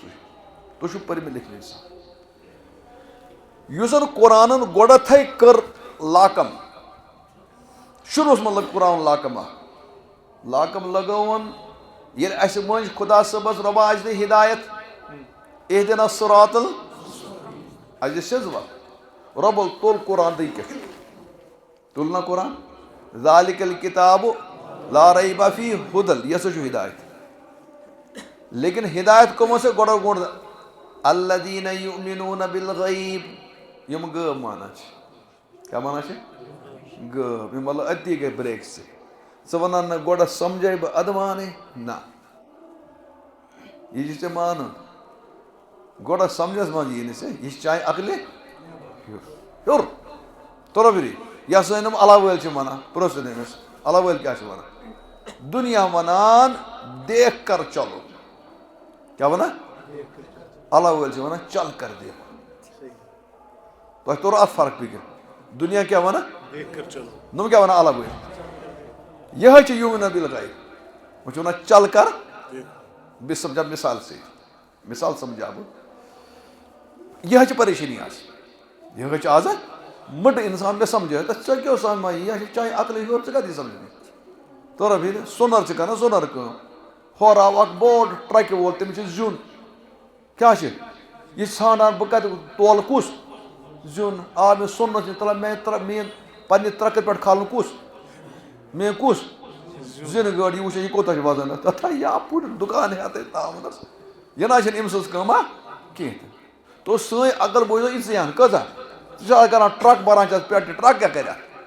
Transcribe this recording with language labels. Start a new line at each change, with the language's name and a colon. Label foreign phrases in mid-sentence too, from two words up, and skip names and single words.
Kashmiri: تُہۍ چھُو پٔرمٕتۍ لیکھمٕتۍ اِنسان یُس زن قرآنن گۄڈٕتھٕے کٔر لاکم شُروٗعس منٛز لٔگ قرآن لاکم لگٲوُن ییٚلہِ اَسہِ مٔنٛزۍ خۄدا صٲبس رۄبا اَسہِ دِ ہِدایت
Arabic: اہدِنا الصراط
Kashmiri: اَسہِ دِ سیٚزٕ وَتھ رۄبل تُل قرآن تہٕ یہِ کیٛاہ چھُ تُل نا قرآن
Arabic: ذالِکَ الکِتابُ لا ریب فیہ ہُدًى
Kashmiri: یہِ ہسا چھُ ہِدایت لیکِن ہِدایت کٕمو سۭتۍ گۄڈٕ
Arabic: الذین یؤمنون بالغیب
Kashmiri: یم غٲب مانان چھِ کیٛاہ مانان چھِ غٲب یِم مطلب أتی گٔے برٛیک ژٕ وَنان نہٕ گۄڈٕ سمجھے بہٕ اَدوانٕے نہ یہِ چھِ ژےٚ مانُن گۄڈٕ سمجھس منٛز یی نہٕ ژےٚ یہِ چھِ چانہِ عقلہِ ہیوٚر تُربری یا سٲنۍ یِم اللہ وٲلۍ چھِ وَنان پرٛژھ أمِس اللہ وٲلۍ کیٛاہ چھِ وَنان دُنیا وَنان
Urdu: دیکھ کر چلو
Kashmiri: کیٛاہ وَنان اللہ وٲلۍ چھِ وَنان
Urdu: چل کر دیکھ
Kashmiri: تۄہہِ توٚر اَتھ فرق فِکر دُنیا کیٛاہ وَنان نۄم کیٛاہ وَنان اللہ وٲلۍ یِہوٚے چھِ
Arabic: یوٗمِنون بالغیب
Kashmiri: وۄنۍ چھِ وَنان
Urdu: چل کر
Kashmiri: بہٕ سمجھا مِثال سۭتۍ مِثال سمجھا بہٕ یِہوٚے چھِ پریشٲنی آز یِہوٚے چھِ آز مٕٹہٕ اِنسان مےٚ سمجھٲے تہٕ ژےٚ کیٛاہ سمجھ یہِ چھِ چانہِ عقلہِ ہیوٚر ژٕ کَتہِ یی سمجھنہِ توٚرا فِکرِ سۄنَر چھِ کَران سۄنَر کٲم ہورٕ آو اکھ بوٚڑ ٹرٛکہِ وول تٔمِس چھُ زیُن کیٛاہ چھِ یہِ چھِ ژھانڈان بہٕ کَتہِ تولہٕ کُس زیُن آ مےٚ سۄنَر چھِ تُلان میٛٲنۍ پنٛنہِ ترٛکَرِ پٮ۪ٹھ کھالُن کُس میٛٲنۍ کُس زِنہٕ گٲڑۍ یہِ وٕچھان یہِ کوٗتاہ چھُ وزن تتھا یپُر دُکان ہٮ۪تھٕے تھاونس یہِ نہ چھنہٕ أمۍ سٕنٛز کٲمہ کینٛہہ تہِ تو سٲنۍ عقل بوٗزِو یہِ ژٕ ہن کۭژاہ ژٕ چھکھ کران ٹرٛک بَران چھَس پٮ۪ٹھٕ ٹرٛک کیٛاہ کَرِ اَتھ